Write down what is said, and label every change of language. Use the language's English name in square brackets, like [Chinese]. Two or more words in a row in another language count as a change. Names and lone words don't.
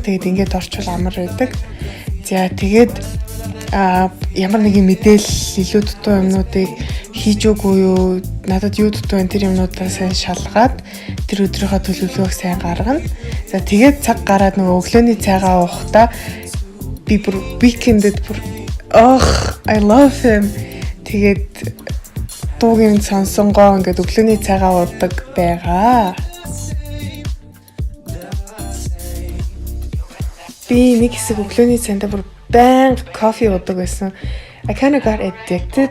[Mongolian] Тэгээд ингээд орчвол амар байдаг. За тэгээд ямар нэгэн мэдээлэл илүү дутуу юмнуудыг хийж өгөө юу, надад юу дутуу энэ тэр юмнуудаа сайн шалгаад тэр өдрийнхөө төлөвлөгөөг сайн гаргана. За тэгээд цаг гараад нөгөө өглөөний цайгаа уухтаа би бүр weekend-д бүр [English] I love him. [Mongolian] Тэгээд дуугийн сонсонгоо ингээд өглөөний цайгаа уудаг байгаа. Би нэг хэсэг өглөөний цайнд бүр банк кофе уудаг байсан. [English] I kind of got addicted.